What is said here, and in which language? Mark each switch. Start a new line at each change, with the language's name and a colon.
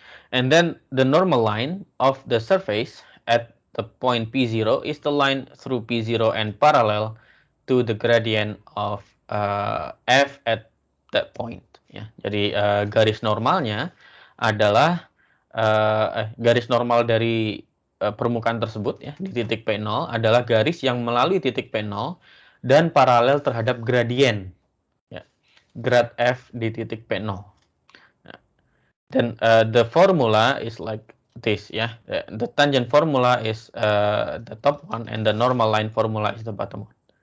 English: And then the normal line of the surface at the point P0 is the line through P0 and parallel to the gradient of f at that point.
Indonesian: Ya, jadi garis normalnya adalah garis normal dari permukaan tersebut, ya, di titik P0 adalah garis yang melalui titik P0 dan paralel terhadap gradien, ya, grad f di titik P0.
English: Then the formula is like this, ya. The tangent formula is the top one and the normal line formula is the bottom one.